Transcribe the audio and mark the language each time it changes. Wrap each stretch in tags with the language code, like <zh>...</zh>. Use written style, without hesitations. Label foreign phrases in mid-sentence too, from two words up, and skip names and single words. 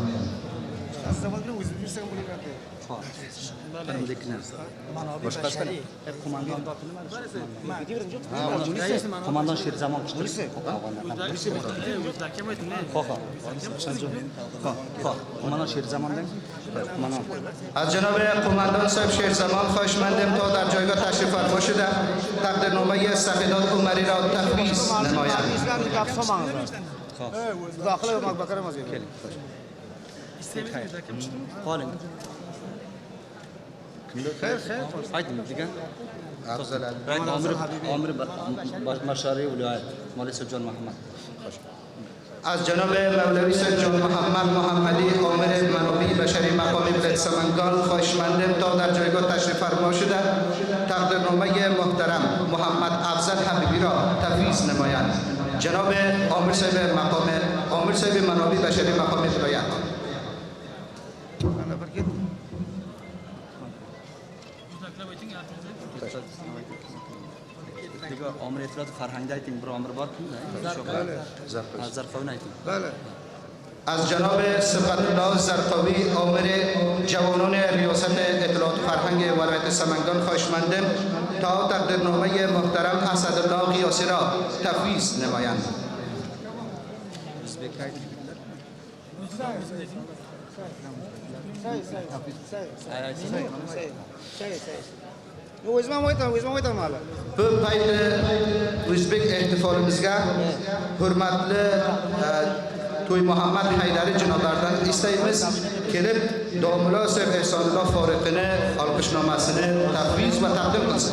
<uz>qo'mondon Sherzamon qo'mondon Sherzamondang</uz> <fa>از جناب قماندان صاحب شیرزمان خوشمندم تا در جایگاه تشریف فرما شده تقدیرنامه سفیدات عمری را تفویض نمایند.</fa> <uz>ayting degan omir mashari viloyat مولوی سید جان محمد</uz> <fa>از جناب مولوی سید جان محمد محمدی آمر منابع بشری مقام ولایت سمنگان خوشمندم تا در جایگاه تشریف فرما شده تقدیرنامه محترم محمد افضل حبیبی را تفویض نمایند. جناب آمر صاحب منابع بشری مقام ولایت دیگه امر اطلاعات فرهنگی</fa> <uz>ayting bir omir borku zarqovni ayting</uz> <fa>از جناب صفت الله زرقاوی آمر جوانان ریاست اطلاعات فرهنگ ولایت سمنگان خوشمندم تا تقدیرنامه محترم اسدالله قیاسی را تفویض نمایند.</fa> <uz>Bu payda O'zbek ehtifolimizga hurmatli To'y Muhammad Haydari janoblaridan istaymiz kelib Domila Sir Ehsonulloh Foriqini olqishnomasini tafviz va taqdim qilsin.</uz>